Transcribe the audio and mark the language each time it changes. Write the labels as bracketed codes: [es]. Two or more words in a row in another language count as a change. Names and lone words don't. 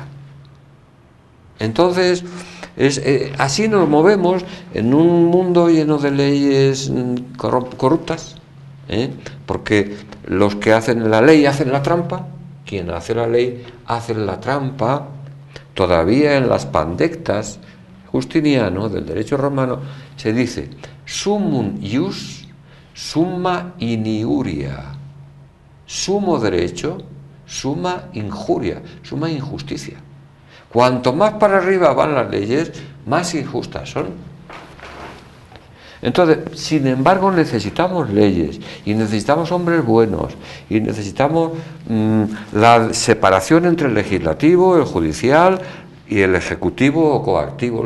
[es] Entonces, así nos movemos en un mundo lleno de leyes corruptas, porque los que hacen la ley hacen la trampa, quien hace la ley hace la trampa. Todavía en las pandectas Justiniano del derecho romano se dice [la] sumum ius summa iniuria, [es] sumo derecho, [la] summa injuria, [es] summa injusticia. Cuanto más para arriba van las leyes, más injustas son. Entonces, sin embargo, necesitamos leyes y necesitamos hombres buenos y necesitamos la separación entre el legislativo, el judicial y el ejecutivo o coactivo.